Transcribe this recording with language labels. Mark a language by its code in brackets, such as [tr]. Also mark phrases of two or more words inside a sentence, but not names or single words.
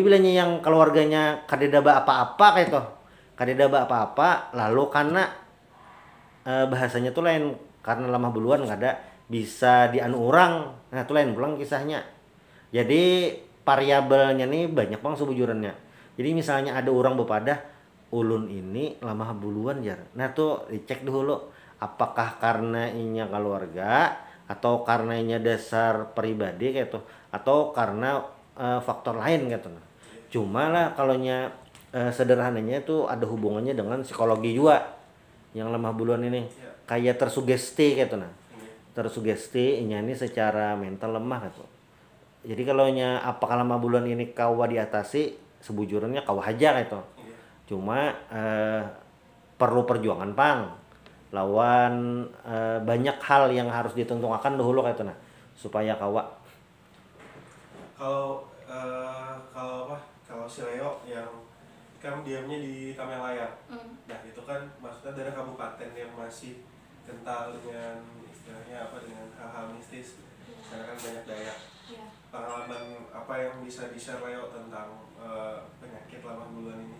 [bjn] bilanya yang keluarganya kada ada apa-apa kayak itu kada ada apa-apa lalu karena bahasanya tuh lain karena lemah buluan kada bisa dianu orang nah itu lain pulang kisahnya jadi variabelnya nih banyak Bang sebujurannya jadi misalnya ada orang bepadah ulun ini lemah buluan jar nah tuh dicek dulu apakah karena inya keluarga atau karena inya dasar pribadi kayak tuh atau karena faktor lain gitu nah cuma lah kalau sederhananya itu ada hubungannya dengan psikologi juga yang lemah buluan ini kayak tersugesti kayak tuh nah tersugesti inya ini secara mental lemah gitu jadi kalau apakah lemah buluan ini kawa diatasi sebujurnya kawa aja kayak tuh cuma perlu perjuangan Pang lawan banyak hal yang harus ditentukan dahulu kayak itu nah supaya kawa. Kalau si Leo yang kan diamnya di Tamalaya. [id] Nah itu kan maksudnya dari kabupaten yang masih kental dengan istilahnya apa, dengan hal-hal mistis, karena kan banyak Dayak. Pengalaman apa yang bisa di-share Leo tentang penyakit [bjn] lamah buluan [id] ini?